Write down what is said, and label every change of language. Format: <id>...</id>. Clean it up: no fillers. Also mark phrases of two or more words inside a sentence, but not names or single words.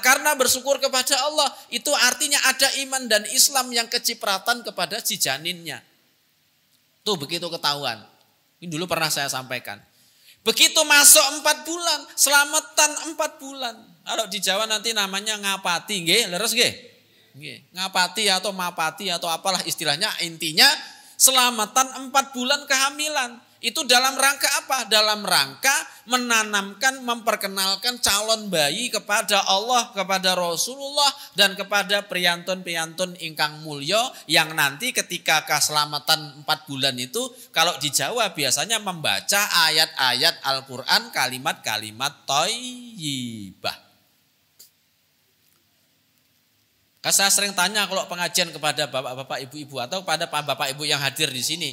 <id>Karena bersyukur kepada Allah itu artinya ada iman dan Islam yang kecipratan kepada si janinnya. Tuh begitu ketahuan. Ini dulu pernah saya sampaikan. Begitu masuk 4 bulan, selamatan 4 bulan. Kalau di Jawa nanti namanya ngapati,</id> <jv>nggih, leres nggih?</jv> <id>Nggih, ngapati atau mapati atau apalah istilahnya, intinya selamatan 4 bulan kehamilan. Itu dalam rangka apa? Dalam rangka menanamkan, memperkenalkan calon bayi kepada Allah, kepada Rasulullah, dan kepada</id> <jv>priyantun-priyantun ingkang mulya</jv> <id>yang nanti ketika keselamatan 4 bulan itu, kalau di Jawa biasanya membaca ayat-ayat Al-Quran, kalimat-kalimat thayyibah. Saya sering tanya kalau pengajian kepada bapak-bapak, ibu-ibu atau pada bapak ibu yang hadir di sini.</id>